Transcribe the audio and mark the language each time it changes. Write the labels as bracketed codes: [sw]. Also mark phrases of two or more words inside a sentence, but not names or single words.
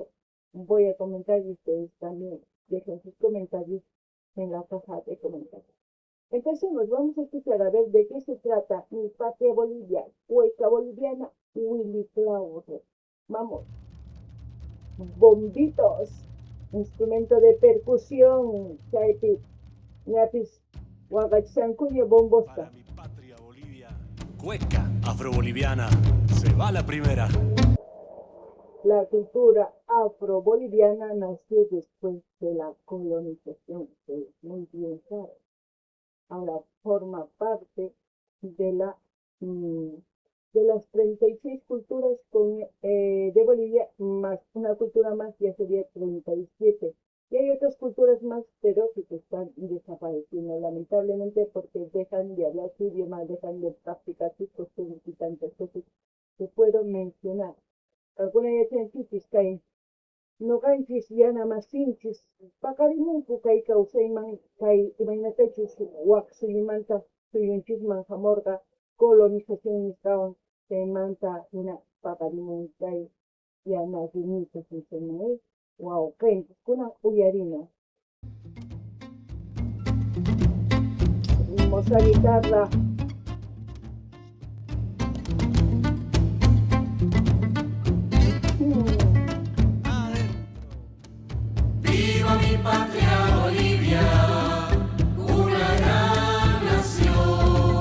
[es] Voy a comentar y ustedes también dejen sus comentarios en la caja de comentarios. Empecemos, vamos a escuchar a ver de qué se trata Mi Patria Bolivia, Cueca Boliviana, Willy Claure. Vamos. Bombitos, instrumento de percusión, chaipi, ñapis, huagachsancuño, bombosta. Para mi patria Bolivia, cueca afroboliviana, se va la primera. La cultura afro-boliviana nació después de la colonización, ustedes muy bien saben. Ahora forma parte de de las 36 culturas de Bolivia, más una cultura más ya sería 37. Y hay otras culturas más, pero que están desapareciendo, lamentablemente, porque dejan de hablar su idioma, dejan de practicar sus costumbres y tantas cosas que puedo mencionar. Alguna de ellas [qu] en no ganchis yana masinchis paqarimunku kay kawsayman kay imaynatachus waq suyumanta suyunchisman hamurqa colonización nisqawan chaymanta hina paqarimun kay yana rimita sunsunay wawqinchis kunan uyarina [es] hermosa guitarra. Viva mi patria Bolivia, una gran nación.